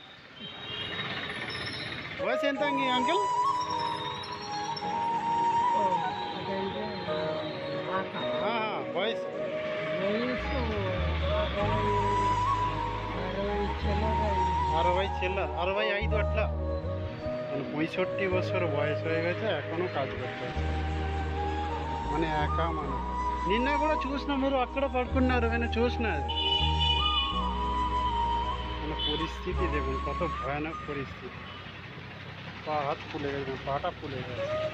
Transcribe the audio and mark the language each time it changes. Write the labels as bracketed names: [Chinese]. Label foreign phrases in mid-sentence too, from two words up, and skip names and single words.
[Telugu] వయసు ఎంత అయింది అంకుల్? వయసు 60 చిల్లర, 65 అట్లా। [Bangla] 65 বছর বয়স হয়ে গেছে, এখনও কাজ করতে হচ্ছে, মানে একা মানুষ। [Telugu] నిన్న కూడా చూసినా, మీరు అక్కడ పడుకున్నారు, నేను చూసిన। [Bangla] మన পরিস্থিতি দেখুন, কত ভয়ানক পরিস্থিতি। পা হাত ফুলে গেছে, পাটা ফুলে গেছে।